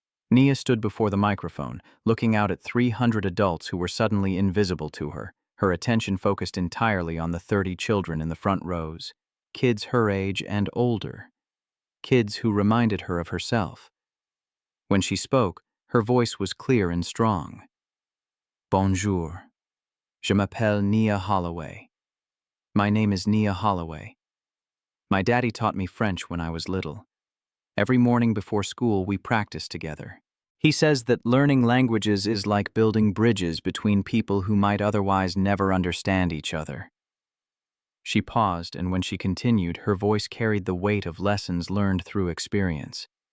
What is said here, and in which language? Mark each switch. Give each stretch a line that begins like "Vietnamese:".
English: Nia stood before the microphone, looking out at 300 adults who were suddenly invisible to her, her attention focused entirely on the 30 children in the front rows, kids her age and older, kids who reminded her of herself. When she spoke, her voice was clear and strong.
French: "Bonjour. Je m'appelle Nia Holloway.
English: My name is Nia Holloway. My daddy taught me French when I was little. Every morning before school, we practiced together. He says that learning languages is like building bridges between people who might otherwise never understand each other." She paused, and when she continued, her voice carried the weight of lessons learned through experience.